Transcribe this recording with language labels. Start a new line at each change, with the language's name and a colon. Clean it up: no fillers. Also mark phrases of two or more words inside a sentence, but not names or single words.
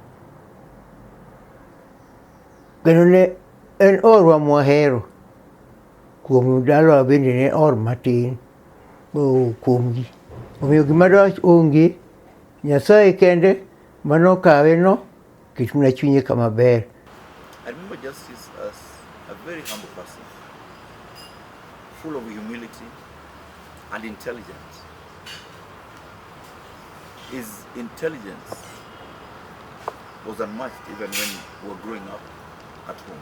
Luo (Kenya and Tanzania): Kendo ne en orwa mwahero. Kuom dalawa bende ne or matin kuom ji. Omiyo gima dwach onge, Nyasaye kende manokawe no, kech mana chunye kama ber.
English: I remember Justice as a very humble person, full of humility and intelligence. His intelligence was unmatched even when we were growing up at home.